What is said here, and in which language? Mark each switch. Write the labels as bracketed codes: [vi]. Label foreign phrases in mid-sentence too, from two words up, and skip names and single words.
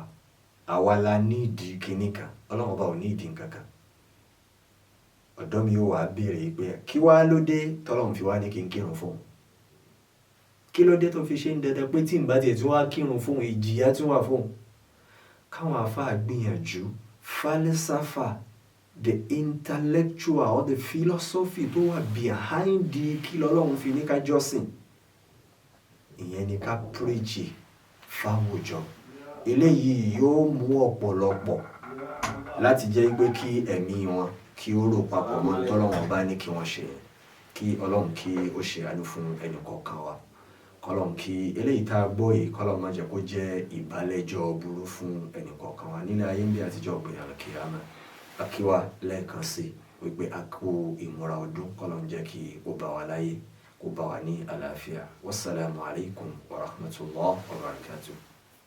[yo] Àwa la nídìí kinní kan, Ọlọ́run ọba ò nídìí nǹkan kan. Ọ̀dọ́ mi ò wá béèrè pé kí wá ló dé tọ́lọ́run fi wá ní kí n kírun fóun? Kí ló dé tó fi ṣe ń dandan pé tí n bá tiẹ̀ tí wá kírun fóun ìjìyà tí wà fóun? Káwọn àfáà gbìyànjú fálísáfà, [en] the intellectual or the philosophy [yo] tó wà behind kí lọ́lọ́run fi ní ká jọ́sìn, ìyẹn ni ká preach fáwùjọ. Eléyìí yóò mú ọ̀pọ̀lọpọ̀ láti jẹ́ pé kí ẹ̀mí wọn kí ó rò papọ̀ mọ́ tọ́lọ́run bá ní kí wọ́n ṣe. Kí Ọlọ́run kí ó ṣe àánú fún ẹnì kọ̀ọ̀kan wa. Kọ́lọ́run kí eléyìí tá a gbọ́ yìí kọ́lọ́run má jẹ́ kó jẹ́ ìbálẹ́jọ́ burú fún ẹnì kọ̀ọ̀kan wa nílé ayé ń bí àtijọ́ ọ̀gbìn àlùkìyámà. Akíwá lẹ́ẹ̀kan sí wípé a kú ìmúra ọdún. Kọ́lọ́run jẹ́ kí ó bá wa láyé, kó bá wa ní àlàáfíà. [ar] والسلام عليكم ورحمة الله وبركاته.